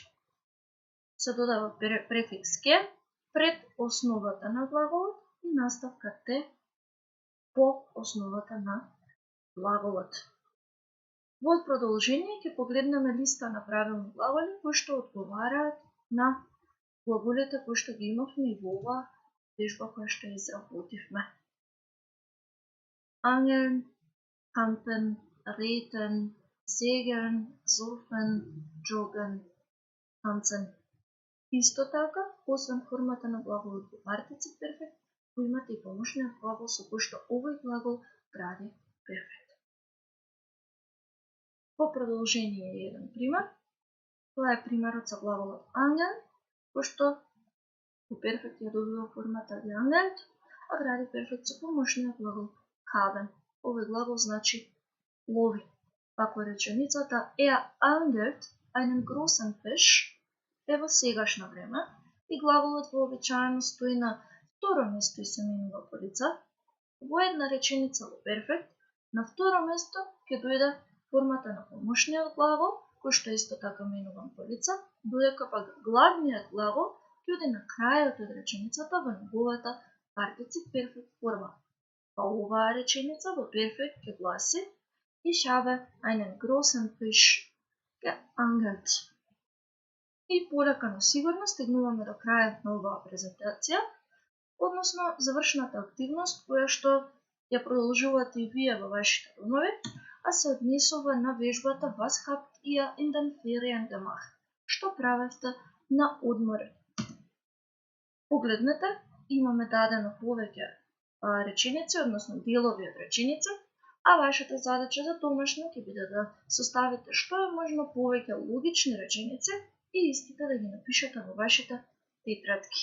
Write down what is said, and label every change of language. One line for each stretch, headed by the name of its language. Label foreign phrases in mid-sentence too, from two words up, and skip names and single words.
Macedonian: Се додава префикс ке пред основата на глаголот и наставка те по основата на глаголот. Во продолжение ќе погледнеме листа на правилни глаголи кои што одговараат на глаголите кои што ги имавме и во оваа вежба која што ја изработивме.
German: Angeln, campen, reiten, segeln, surfen, joggen, tanzen.
Macedonian: Исто така, освен формата на глаголот во партицip перфект, го имате и помошниот глагол со кој што овој глагол прави перфект. По продолжение е еден пример. Тоа е примерот со глаголот angeln, кој што во перфект ја добива формата geangelt, а гради перфект со помошниот глагол haben. Овој глагол значи лови. Ако реченицата
German: er angelt einen großen Fisch
Macedonian: е во сегашно време и глаголот вообичаено стои на второ место и се менува по лица, во една реченица во перфект, на второ место ќе дојде формата на помошниот глагол, кој што исто така менуван по лица, додека пак главниот глагол ќе оди на крајот од реченицата во неговата партицip перфект форма. Па оваа реченица во перфект ќе гласи
German: Ich habe einen großen Fisch geangelt.
Macedonian: И полека но сигурно стигнуваме до крајот на оваа презентација, односно завршната активност која што ја продолжувате и вие во вашите домови, а се однесува на вежбата
German: Was habt ihr in den Ferien gemacht?
Macedonian: Што правевте на одморот? Погледнете, имаме дадено повеќе реченици, односно делови од реченици, а вашата задача за домашно ќе биде да составите што е можно повеќе логични реченици и истите да ги напишете во вашите тетрадки.